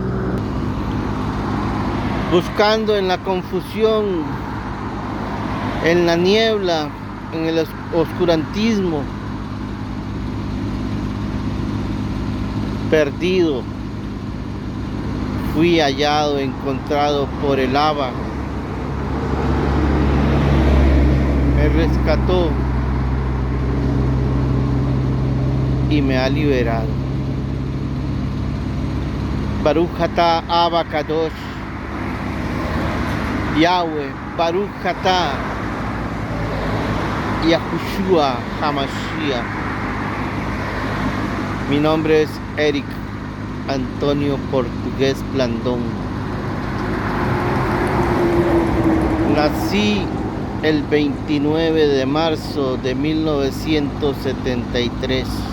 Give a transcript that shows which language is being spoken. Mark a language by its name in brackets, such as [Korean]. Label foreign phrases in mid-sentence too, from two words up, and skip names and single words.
[Spanish] Buscando en la confusión, en la niebla, en el oscurantismo, perdido, fui hallado, encontrado por el Abba. Me rescató y me ha liberado. [Hebrew] ברוך אתה אבא קדוש יהוה ברוך אתה יהושע המשיח. [Spanish] Mi nombre es Eric Antonio Portugués Blandón. Nací el 29 de marzo de 1973.